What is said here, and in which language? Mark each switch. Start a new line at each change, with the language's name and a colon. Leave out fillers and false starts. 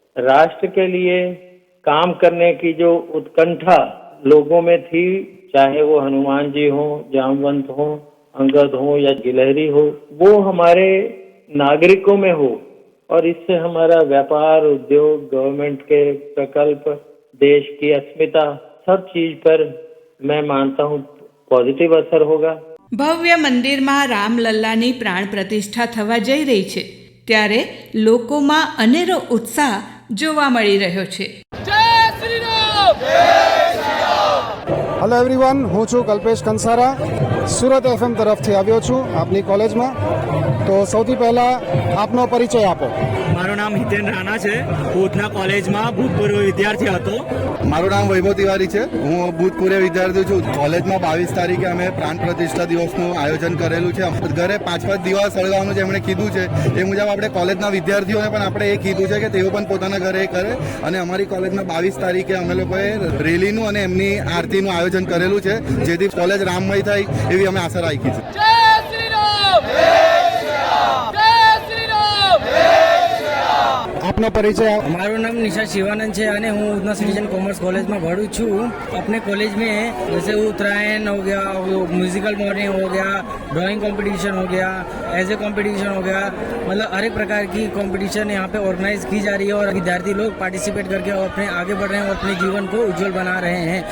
Hindi: राष्ट्र के लिए काम करने की जो उत्कंठा लोगों में थी, चाहे वो हनुमान जी हो, जामवंत हो, अंगद हो या गिलहरी हो, वो हमारे नागरिकों में हो, और इससे हमारा व्यापार, उद्योग, गवर्नमेंट के प्रकल्प, देश की अस्मिता, सब चीज पर मैं मानता हूँ पॉजिटिव असर होगा।
Gujarati: ભવ્ય મંદિરમાં રામલલ્લાની પ્રાણ પ્રતિષ્ઠા થવા જઈ રહી છે, ત્યારે લોકોમાં અનેરો ઉત્સાહ જોવા મળી રહ્યો છે. હેલો એવરીવન, હું છું કલ્પેશ કંસારા, સુરત FM તરફથી આવ્યો છું આપની કોલેજમાં. તો સૌથી પહેલાં આપનો પરિચય આપો. મારું નામ હિતેન રાણા છે. હું ઉધના કોલેજમાં ભૂતપૂર્વ વિદ્યાર્થી હતો. મારું નામ વૈભવ તિવારી છે. હું ભૂતપૂર્વ વિદ્યાર્થી છું. કોલેજમાં 22 તારીખે અમે પ્રાણ પ્રતિષ્ઠા દિવસનું આયોજન કરેલું છે. ઘરે 5-5 દિવસ સળગાવવાનું જેમણે કીધું છે એ મુજબ આપણે કોલેજના વિદ્યાર્થીઓને પણ આપણે એ કીધું છે કે તેઓ પણ પોતાના ઘરે કરે, અને અમારી કોલેજમાં 22 તારીખે અમે લોકોએ રેલીનું અને એમની આરતીનું આયોજન કરેલું છે, જેથી કોલેજ રામમય થાય એવી અમે આશા રાખી છે. આપનો પરિચય આપો. મારું નામ નિશા શિવાનંદ છે અને હું ઉધના સિટીजन कॉमर्स कॉलेज
Hindi: में पढ़ू छूँ. अपने कॉलेज में जैसे उत्तरायण हो गया, म्यूजिकल मॉर्निंग हो गया, ड्राइंग कंपटीशन हो गया, ऐसे कंपटीशन हो गया, मतलब हर एक प्रकार की कंपटीशन यहाँ पे ऑर्गेनाइज की जा रही है और विद्यार्थी लोग पार्टिसिपेट करके अपने आगे बढ़ रहे हैं और अपने जीवन को उज्जवल बना रहे हैं.